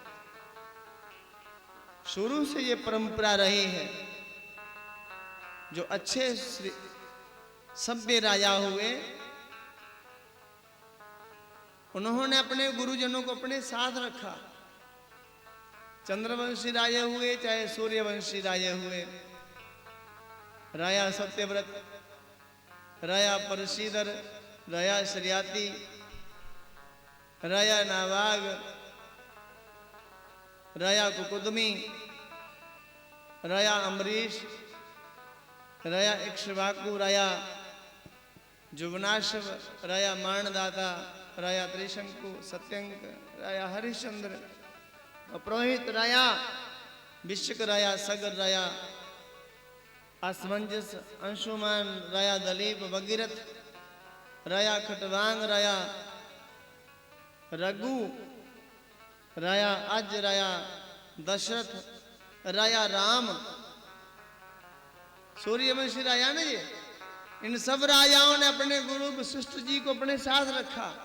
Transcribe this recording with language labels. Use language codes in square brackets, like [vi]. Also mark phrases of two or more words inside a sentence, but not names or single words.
[hi] शुरू से ये परंपरा रही है। जो अच्छे सभ्य राजा हुए, उन्होंने अपने गुरुजनों को अपने साथ रखा। चंद्रवंशी राजा हुए चाहे सूर्यवंशी राजा हुए, राजा सत्यव्रत, राजा परशीधर, राजा शरियाती, राजा नावाग, राजा कुकुदमी, राजा अम्बरीश, राजा इक्ष्वाकु, राजा जुवनाशव, राजा माणदाता, राजा त्रिशंकु, सत्यंक, राजा हरिश्चंद्र, अपरोहित राजा, विश्वक राजा, सगर राजा, असमंजस, अंशुमान, राजा दलीप, भगीरथ, राजा खटवांग, राजा रघु, राजा अज, राजा दशरथ, राजा राम, सूर्यवंशी राजा ने ये, इन सब राजाओं ने अपने गुरु वशिष्ठ जी को अपने साथ रखा।